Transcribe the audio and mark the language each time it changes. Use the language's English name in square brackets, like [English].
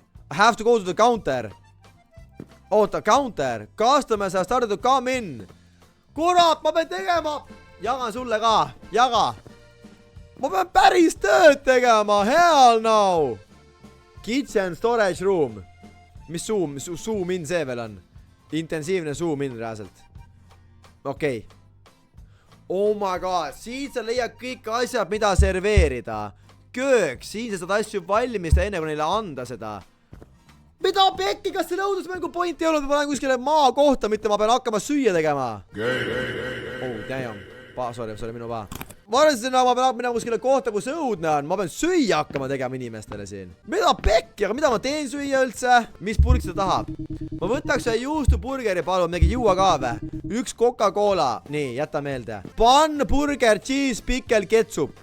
[English] I have to go to the counter. [Estonian] Oota, [English] counter. Customer has started to come in. [Estonian] Kurat, ma pean tegema. Jagan sulle ka. Jaga. Ma pean päris tööd tegema. [English] Hell no. Kitchen storage room. [Estonian] Mis zoom in see veel on? Intensiivne zoom in reaalselt. Okei. [English] Oh my god. [Estonian] Siit sa leiad kõik asjad, mida serveerida. Köök. Siin sa saad asju valmis enne kui neile anda seda. Mida pekki, kas selle õudusmängu point ei olnud? Ma lähen kuskile maa kohta, mitte ma pean hakkama süüa tegema. [English] Oh, damn. Sorry, [Estonian] minu paa. Ma arvasin, ma pean minema kuskile kohta, kus õudne on. Ma pean süüa hakkama tegema inimestele siin. Mida pekki, aga mida ma teen süüa üldse? Mis purk seda tahab? Ma võtaks ühe juustuburgeri, palun, mingi juua ka või? Üks Coca-Cola. Nii, jäta meelde. [English] Pan, burger, cheese, pickle, ketsup.